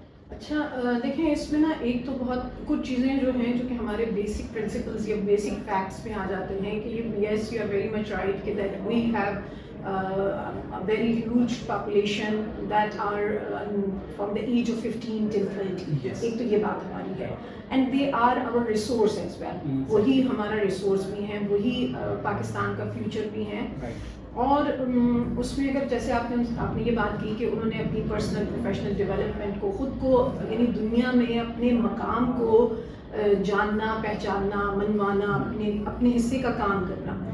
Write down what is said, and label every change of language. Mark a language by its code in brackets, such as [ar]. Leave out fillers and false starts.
[ur] اچھا دیکھیں اس میں نا ایک تو بہت کچھ چیزیں جو ہیں جو کہ ہمارے بیسک پرنسپلز یا بیسک فیکٹس میں آ جاتے ہیں کہ [en] yes you are very much right [ur] کہ [en] That we have a very huge population that are from the age of 15 till 20. Yes. [ur] ایک تو یہ بات ہماری ہے [en] and they are our resource as well. [ur] وہی ہمارا ریسورس بھی ہیں, وہی پاکستان کا فیوچر بھی ہیں. اور اس میں اگر جیسے آپ نے یہ بات کی کہ انہوں نے اپنی پرسنل پروفیشنل ڈیولپمنٹ کو خود کو یعنی دنیا میں اپنے مقام کو جاننا, پہچاننا, منوانا, اپنے حصے کا کام کرنا.